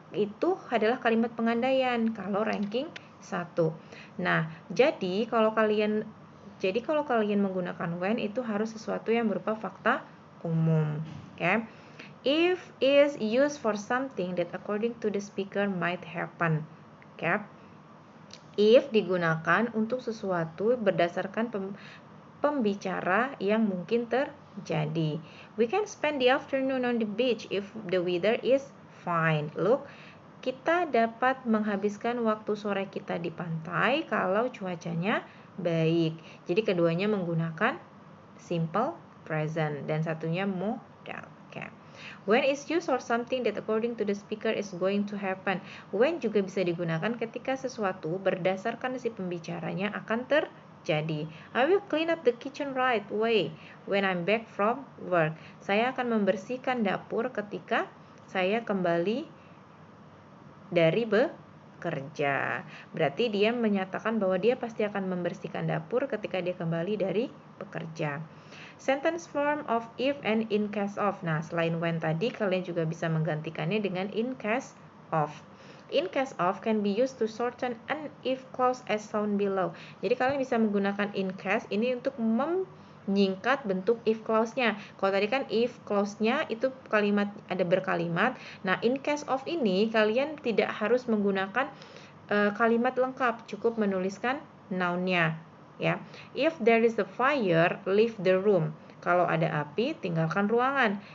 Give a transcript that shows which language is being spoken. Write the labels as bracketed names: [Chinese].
[Indonesian] Itu adalah kalimat pengandaian kalau ranking 1. Nah, jadi kalau kalian menggunakan when itu harus sesuatu yang berupa fakta umum. [English] Okay? If is used for something that according to the speaker might happen. Okay? [Indonesian] If digunakan untuk sesuatu berdasarkan pembicara yang mungkin terjadi. [English] We can spend the afternoon on the beach if the weather is fine. [Indonesian] Look, kita dapat menghabiskan waktu sore kita di pantai kalau cuacanya baik. Jadi keduanya menggunakan simple present dan satunya modal. [English] Okay. When is used for something that according to the speaker is going to happen. [Indonesian] When juga bisa digunakan ketika sesuatu berdasarkan si pembicaranya akan terjadi. [English] I will clean up the kitchen right away when I'm back from work. [Indonesian] Saya akan membersihkan dapur ketika saya kembali dari bekerja. Berarti dia menyatakan bahwa dia pasti akan membersihkan dapur ketika dia kembali dari bekerja. [English] Sentence form of if and in case of. [Indonesian] Nah, selain when tadi, kalian juga bisa menggantikannya dengan in case of. In case of can be used to shorten an if clause as shown below. Jadi kalian bisa menggunakan in case ini untuk menyingkat bentuk if clause-nya. Kalau tadi kan if clause-nya itu kalimat ada berkalimat. Nah, in case of ini kalian tidak harus menggunakan kalimat lengkap, cukup menuliskan noun-nya. [English] Ya, if there is a fire, leave the room. [Indonesian] Kalau ada api, tinggalkan ruangan.